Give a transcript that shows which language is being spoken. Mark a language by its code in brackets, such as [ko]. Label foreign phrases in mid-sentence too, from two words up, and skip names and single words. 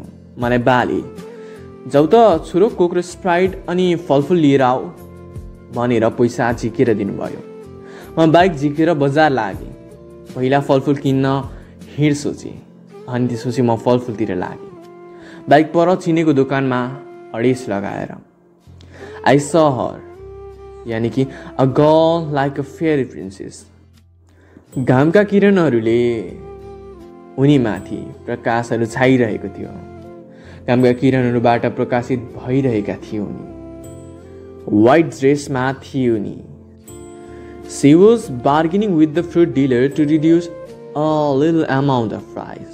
[ne] मलाई बाले जाऊ त छोरो, कोक र स्प्राइट अनि फलफुल लिएर आऊ भनेर पैसा झिकेर दिनुभयो। म बाइक झिकेर बजार लागेँ। पहिला फलफुल किन्न हिँड सोचेँ अनि त्यसपछि म फलफुलतिर लागेँ। बाइक पर चिनेको दोकानमा अडेस लगाएर [en] I saw her, [ne] यानी कि [en] a girl like a fairy princess. [ne] घामका किरणहरूले उनीमाथि प्रकाशहरू छाइरहेको थियो। घामका किरणहरूबाट प्रकाशित भइरहेका थिए उनी। [en] white dress [ne] थिए उनी। [en] She was bargaining with the fruit dealer to reduce a little amount of price.